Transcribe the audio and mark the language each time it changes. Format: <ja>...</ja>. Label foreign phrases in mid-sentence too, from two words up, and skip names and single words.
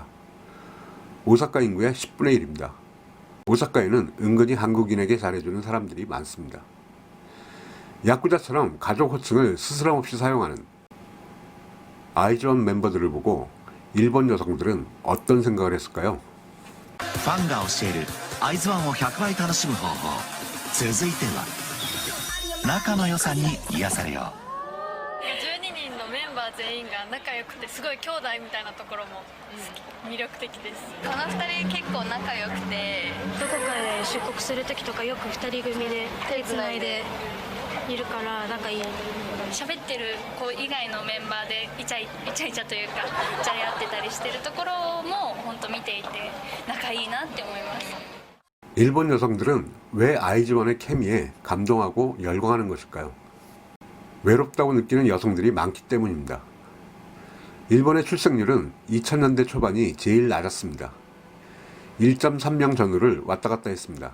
<ko>오사카 인구의 10분의 1입니다. 오사카에는 은근히 한국인에게 잘해주는 사람들이 많습니다. 야쿠자처럼 가족 호칭을 스스럼 없이 사용하는 아이즈원 멤버들을 보고 일본 여성들은 어떤 생각을 했을까요?</ko> <ja>ファンが教えるアイズワンを100倍楽しむ方法。続いては仲の良さに癒されよ 12人のメンバー全員が仲良くてすごい兄弟みたいなところも魅力的です。この2人結構仲良くてどこかで出国する時とかよく2人組で手つないでいるから仲いい。喋ってる子以外のメンバーでイチャイチャというかじゃれ合ってたりしてるところも本当見ていて仲いいなって思います。</ja> <ko>일본 여성들은 왜 아이즈원의 케미에 감동하고 열광하는 것일까요? 외롭다고 느끼는 여성들이 많기 때문입니다. 일본의 출생률은 2000년대 초반이 제일 낮았습니다. 1.3명 전후를 왔다 갔다 했습니다.</ko>